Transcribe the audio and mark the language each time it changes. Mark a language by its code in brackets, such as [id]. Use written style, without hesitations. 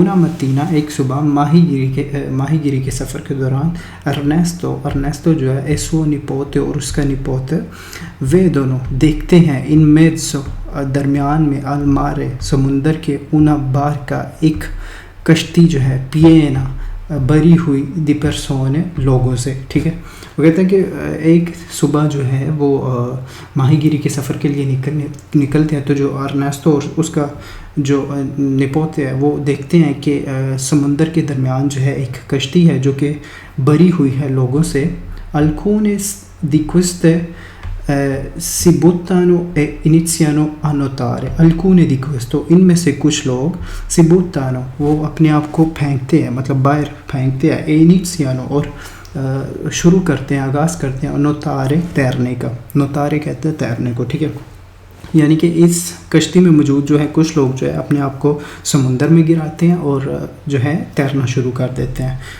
[it] una mattina [ur] ایک صبح ماہی گیری کے سفر کے دوران ارنیسٹو جو ہے سو نپوتے اور اس کا نپوت وہ دونوں دیکھتے ہیں ان میزو درمیان میں المارے سمندر کے [it] una barca [ur] ایک کشتی جو ہے پینا بری ہوئی دی پرسونے لوگوں سے. ٹھیک ہے. وہ کہتے ہیں کہ ایک صبح جو ہے وہ ماہی گیری کے سفر کے لیے نکلتے ہیں، تو جو ارنیسٹو اور اس کا جو نپوتے ہے وہ دیکھتے ہیں کہ سمندر کے درمیان جو ہے ایک کشتی ہے جو کہ بری ہوئی ہے لوگوں سے. [it] alcune di queste si buttano e iniziano a nuotare. alcune di questo، [ur] ان میں سے کچھ لوگ [it] si buttano [ur] وہ اپنے آپ کو پھینکتے ہیں، مطلب باہر پھینکتے ہیں، [it] e iniziano [ur] اور شروع کرتے ہیں، آغاز کرتے ہیں، nuotare تیرنے کا. nuotare کہتے ہیں تیرنے کو. ٹھیک ہے. یعنی کہ اس کشتی میں موجود جو ہے کچھ لوگ جو ہے اپنے آپ کو سمندر میں گراتے ہیں اور جو ہے تیرنا شروع کر دیتے ہیں.